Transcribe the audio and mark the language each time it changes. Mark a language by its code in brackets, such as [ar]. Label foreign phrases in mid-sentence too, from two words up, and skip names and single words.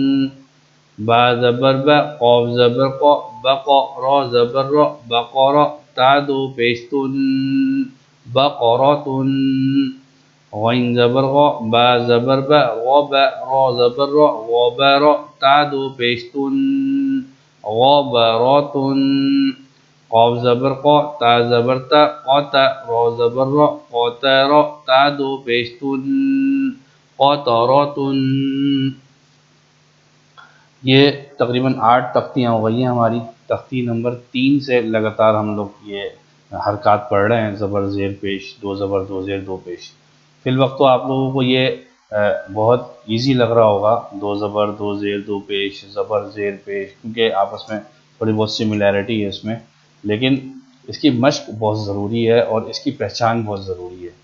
[ur] با زبر با، قاف زبر قا، بقا، را زبر را، بقرا، تا دو پیش تن بقرۃ غین زبر غ با زبر با غب را زبر را غبر تا دو پیش تن غبرات قاف زبر قا تا زبر تا قاتا را زبر را قاترا تا دو پیش تن قطرات۔ یہ تقریباً 8 تختیاں ہو گئی ہیں ہماری۔ تختی نمبر 3 سے لگاتار ہم لوگ یہ حرکات پڑھ رہے ہیں، زبر زیر پیش، دو زبر دو زیر دو پیش۔ فی الوقت تو آپ لوگوں کو یہ بہت ایزی لگ رہا ہوگا، دو زبر دو زیر دو پیش، زبر زیر پیش، کیونکہ آپس میں تھوڑی بہت سملیرٹی ہے اس میں، لیکن اس کی مشق بہت ضروری ہے اور اس کی پہچان بہت ضروری ہے۔